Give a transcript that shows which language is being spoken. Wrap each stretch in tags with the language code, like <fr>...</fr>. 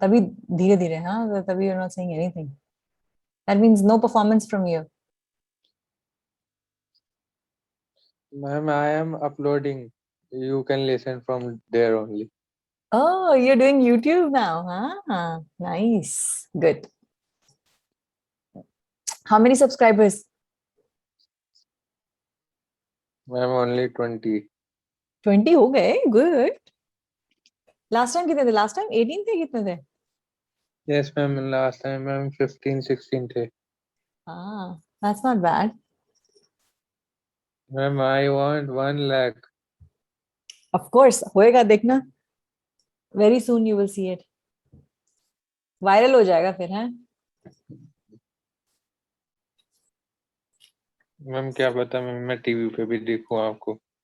<hi>तभी धीरे धीरे हाँ तभी</hi> <en>you're not saying anything. That means no performance from you. Ma'am, I am uploading. You can listen from there only. Oh, you're doing YouTube now, huh? Nice. Good. How many subscribers? Ma'am, only 20.</en> <hi>20 हो गए. Good.</hi> <en>Last time</en> <hi>कितने थे?</hi> <en>Last time</en> <hi>18 थे कितने थे?</hi> <en>Yes, ma'am. Last time, ma'am, 15, 16 थे. Ah, that's not bad. Ma'am, I want 1 lakh. Of course,</en> <hi>होएगा देखना.</hi> <en>Very soon you will see it.</en> <hi>Viral हो जाएगा फिर हैं? मैम क्या पता मैम मैं टीवी पे भी देखूं आपको.</hi>